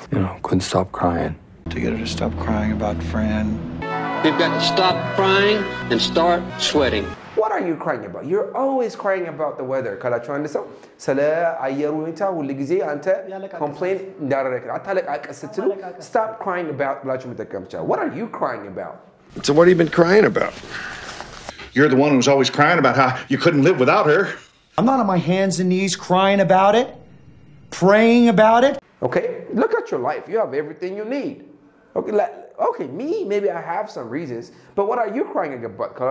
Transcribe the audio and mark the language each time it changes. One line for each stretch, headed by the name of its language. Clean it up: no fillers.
English: You know, couldn't stop crying. To get her to stop crying about Fran. You've got to stop crying and start sweating. What are you crying about? You're always crying about the weather.
Amharic: ካላችሁ አንድ ሰው ስለ አየሩ ሁኔታ ሁሉ ጊዜ አንተ complain እንዳደረክ አታለቃቀ ስትሉ
English: stop crying about
Amharic: ብላችሁ መጠቀም ይችላል።
English: What are you crying about? So what have you been crying about? You're the one who's always crying about how you couldn't live without her. I'm not on my hands and knees crying about it, praying about it. Okay, look at your life. You have everything you need. Okay, me, maybe I have some reasons, but what are you crying about?